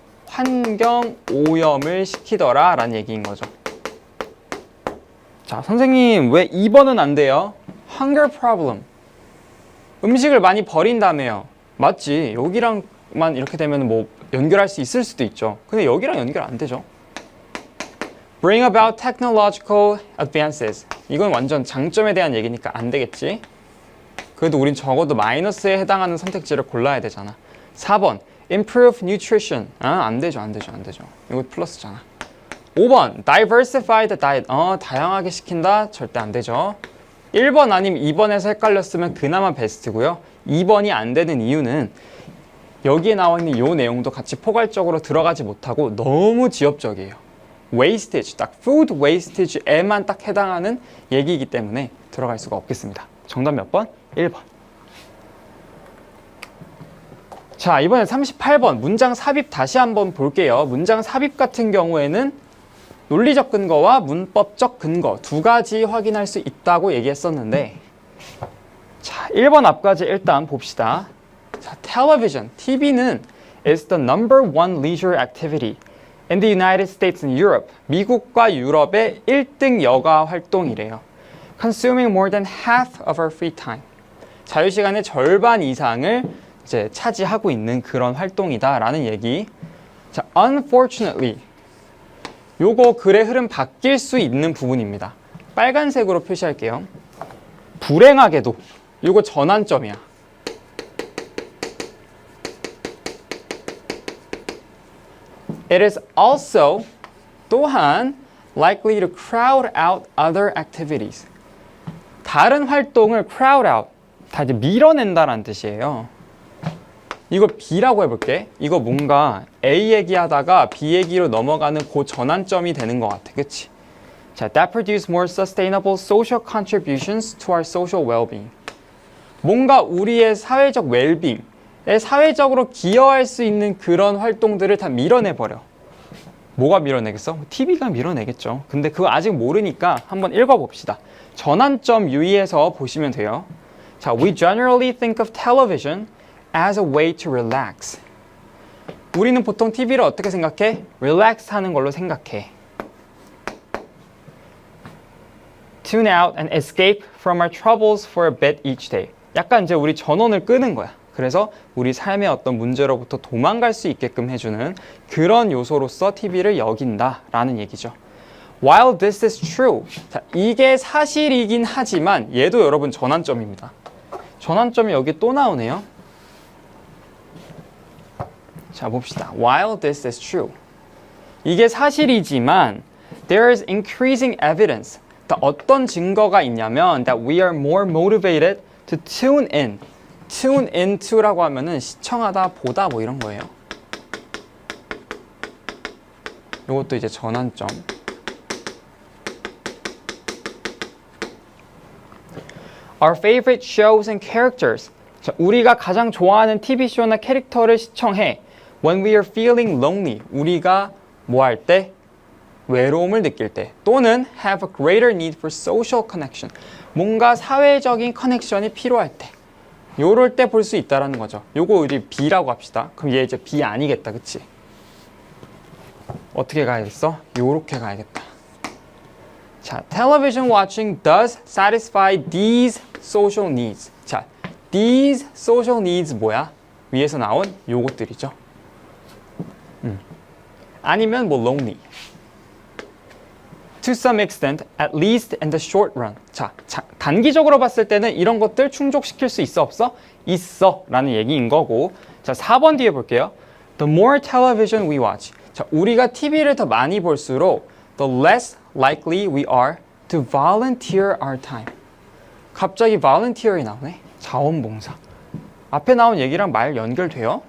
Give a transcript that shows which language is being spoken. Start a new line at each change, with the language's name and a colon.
Korean: 환경 오염을 시키더라 라는 얘기인 거죠. 자, 선생님 왜 2번은 안 돼요?
English: hunger problem
Korean: 음식을 많이 버린다며요. 맞지. 여기랑만 이렇게 되면 뭐 연결할 수 있을 수도 있죠. 근데 여기랑 연결 안 되죠.
English: Bring about technological advances.
Korean: 이건 완전 장점에 대한 얘기니까 안 되겠지. 그래도 우린 적어도 마이너스에 해당하는 선택지를 골라야 되잖아. 4번
English: Improve nutrition.
Korean: 안 되죠. 이거 플러스잖아. 5번
English: Diversify the diet.
Korean: 다양하게 시킨다. 절대 안 되죠. 1번 아니면 2번에서 헷갈렸으면 그나마 베스트고요. 2번이 안 되는 이유는 여기에 나와 있는 이 내용도 같이 포괄적으로 들어가지 못하고 너무 지엽적이에요. wastage, 딱 food wastage에만 딱 해당하는 얘기이기 때문에 들어갈 수가 없겠습니다. 정답 몇 번? 1번. 자, 이번에 38번 문장 삽입 다시 한번 볼게요. 문장 삽입 같은 경우에는 논리적 근거와 문법적 근거 두 가지 확인할 수 있다고 얘기했었는데 자, 1번 앞까지 일단 봅시다.
English: 자, television, TV는 is the number one leisure activity in the United States and Europe.
Korean: 미국과 유럽의 1등 여가 활동이래요.
English: Consuming more than half of our free time.
Korean: 자유시간의 절반 이상을 이제 차지하고 있는 그런 활동이다라는 얘기.
English: 자, unfortunately.
Korean: 요거 글의 흐름 바뀔 수 있는 부분입니다. 빨간색으로 표시할게요. 불행하게도 요거 전환점이야.
English: It is also
Korean: 또한
English: likely to crowd out other activities.
Korean: 다른 활동을 crowd out, 다 이제 밀어낸다라는 뜻이에요. 이거 B라고 해볼게. 이거 뭔가 A 얘기하다가 B 얘기로 넘어가는 그 전환점이 되는 것 같아. 그치?
English: 자, that produce more sustainable social contributions to our social well-being.
Korean: 뭔가 우리의 사회적 웰빙에 사회적으로 기여할 수 있는 그런 활동들을 다 밀어내버려. 뭐가 밀어내겠어? TV가 밀어내겠죠. 근데 그거 아직 모르니까 한번 읽어봅시다. 전환점 유의해서 보시면 돼요.
English: 자, we generally think of television as a way to relax.
Korean: 우리는 보통 TV를 어떻게 생각해? relax 하는 걸로 생각해.
English: Tune out and escape from our troubles for a bit each day.
Korean: 약간 이제 우리 전원을 끄는 거야. 그래서 우리 삶의 어떤 문제로부터 도망갈 수 있게끔 해주는 그런 요소로서 TV를 여긴다라는 얘기죠.
English: While this is true.
Korean: 자, 이게 사실이긴 하지만 얘도 여러분 전환점입니다. 전환점이 여기 또 나오네요. 자, 봅시다.
English: While this is true.
Korean: 이게 사실이지만
English: there is increasing evidence.
Korean: 어떤 증거가 있냐면
English: that we are more motivated to tune in.
Korean: tune into라고 하면은 시청하다, 보다 뭐 이런 거예요. 이것도 이제 전환점.
English: Our favorite shows and characters.
Korean: 자, 우리가 가장 좋아하는 TV쇼나 캐릭터를 시청해.
English: When we are feeling lonely.
Korean: 우리가 뭐 할 때? 외로움을 느낄 때. 또는
English: have a greater need for social connection.
Korean: 뭔가 사회적인 커넥션이 필요할 때. 요럴 때 볼 수 있다라는 거죠. 요거 우리 B라고 합시다. 그럼 얘 이제 B 아니겠다. 그치? 어떻게 가야겠어? 요렇게 가야겠다.
English: 자, television watching does satisfy these social needs.
Korean: 자,
English: these social needs
Korean: 뭐야? 위에서 나온 요것들이죠. 아니면 뭐 lonely.
English: To some extent, at least in the short run.
Korean: 자, 단기적으로 봤을 때는 이런 것들 충족시킬 수 있어 없어? 있어 라는 얘기인 거고. 자, 4번 뒤에 볼게요.
English: The more television we watch.
Korean: 자, 우리가 TV를 더 많이 볼수록
English: the less likely we are to volunteer our time.
Korean: 갑자기 volunteer이 나오네. 자원봉사. 앞에 나온 얘기랑 말 연결돼요?